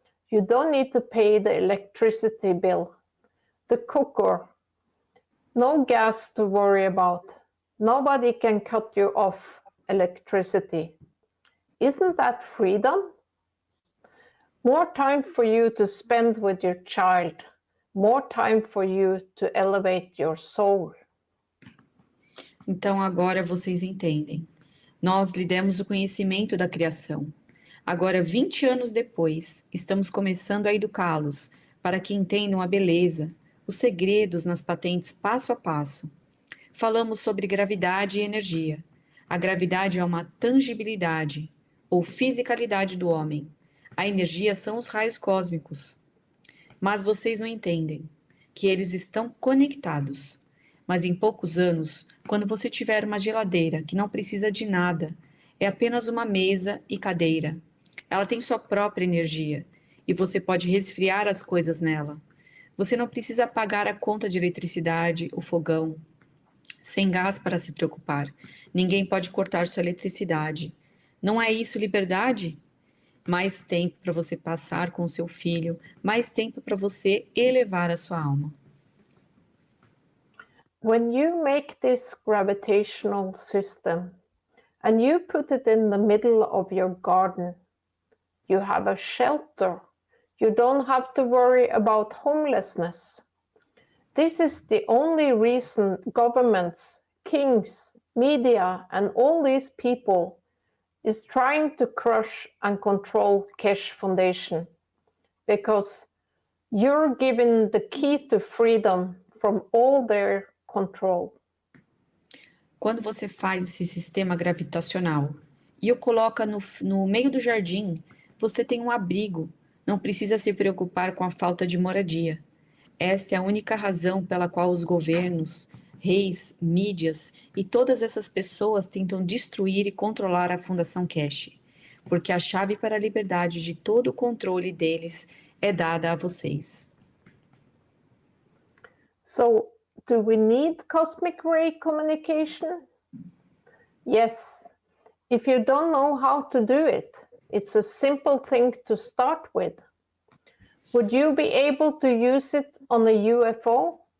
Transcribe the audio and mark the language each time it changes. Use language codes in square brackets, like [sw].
[en] You don't need to pay the electricity bill. The cooker, no gas to worry about. Nobody can cut you off electricity. Isn't that freedom? More time for you to spend with your child, more time for you to elevate your soul. [pt] Então agora vocês entendem. Nós lhe demos o conhecimento da criação. Agora, 20 anos depois, estamos começando a educá-los para que entendam a beleza, os segredos nas patentes passo a passo. Falamos sobre gravidade e energia. A gravidade é uma tangibilidade, ou fisicalidade do homem. A energia são os raios cósmicos. Mas vocês não entendem que eles estão conectados. Mas em poucos anos, quando você tiver uma geladeira que não precisa de nada, é apenas uma mesa e cadeira. Ela tem sua própria energia e você pode resfriar as coisas nela. Você não precisa pagar a conta de eletricidade, o fogão, sem gás para se preocupar. Ninguém pode cortar sua eletricidade. Não é isso liberdade? Mais tempo para você passar com seu filho, mais tempo para você elevar a sua alma. [en] When you make this gravitational system and you put it in the middle of your garden, you have a shelter. You don't have to worry about homelessness. This is the only reason governments, kings, media, and all these people is trying to crush and control Keshe Foundation, because you're given the key to freedom from all their control. [pt] Quando você faz esse sistema gravitacional e o coloca no meio do jardim, você tem um abrigo, não precisa se preocupar com a falta de moradia. Esta é a única razão pela qual os governos, reis, mídias e todas essas pessoas tentam destruir e controlar a Fundação Keshe, porque a chave para a liberdade de todo o controle deles é dada a vocês. [en] So, do we need cosmic ray communication? Yes. If you don't know how to do it, it's a simple thing to start with. Would you be able to use it on a UFO?